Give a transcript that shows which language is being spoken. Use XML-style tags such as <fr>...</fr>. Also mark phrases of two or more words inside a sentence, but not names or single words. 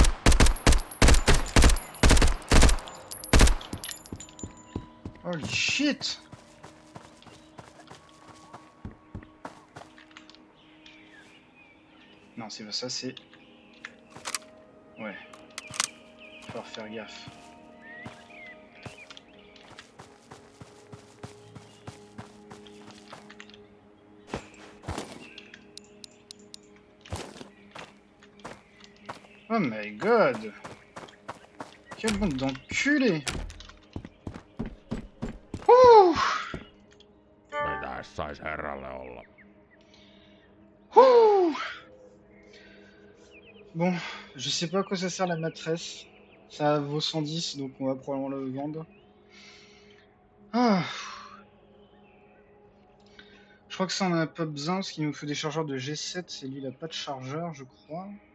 <en>Holy shit!</en> <fr>Non, c'est pas ça, c'est... Ouais. Faut faire gaffe.</fr> <en>Oh my god!</en> <fr>Quelle bande d'enculés! Ouh!</fr> <fi>Mitä sais herralle olla?</fi> <fr>Ouh! Bon, je sais pas à quoi ça sert la maîtresse. Ça vaut 110, donc on va probablement le vendre. Ah! Je crois que ça on en a pas besoin parce qu'il nous faut des chargeurs de G7 et lui il a pas de chargeur je crois.</fr>